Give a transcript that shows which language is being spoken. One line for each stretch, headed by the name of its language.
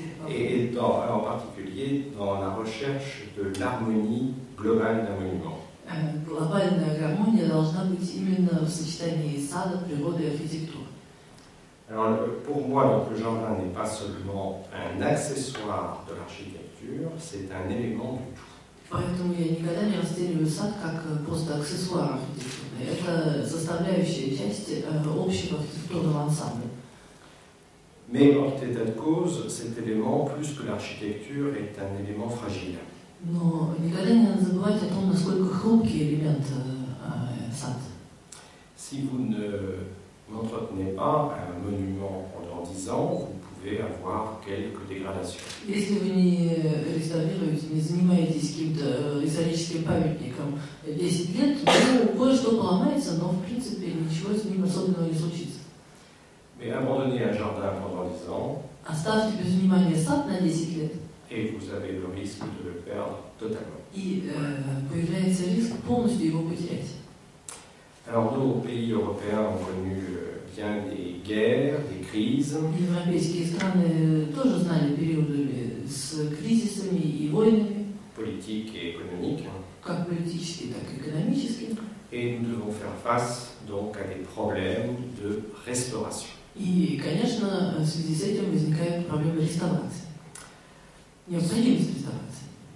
French: Et en particulier dans la recherche de l'harmonie globale d'un monument.
Russian: Глобальная гармония должна быть именно в сочетании сада, природы и архитектуры.
French: Alors, pour moi, donc, le jardin n'est pas seulement un accessoire de l'architecture, c'est un élément du tout.
Russian: Поэтому я никогда не расцениваю сад как просто аксессуар архитектурный. Это составляющая часть общего архитектурного ансамбля.
French: Mais en tout état de cause, cet élément, plus que l'architecture, est un élément fragile.
Russian: Но никогда не надо забывать о том, насколько хрупкий элемент сад.
French: Si vous n'entretenez pas un monument pendant 10 ans, vous pouvez avoir quelques dégradations.
Russian: Если вы не реставрируете, не занимаетесь каким-то историческим памятником 10 лет, то кое-что поломается, но в принципе ничего с ним особенного не случится.
French: Mais abandonner un jardin pendant 10 ans,
Russian: Оставьте без внимания сад на 10 лет,
French: et vous avez le risque de le perdre totalement.
Russian: и появляется риск полностью его потерять.
French: Alors nos pays européens ont connu bien des guerres, des crises.
Russian: Европейские страны тоже знали периоды с кризисами и войнами,
French: Politiques et économiques.
Russian: как политические, так и экономические.
French: Et nous devons faire face donc à des problèmes de restauration.
Russian: И, конечно, в связи с этим возникает проблема реставрации. Необходимость реставрации.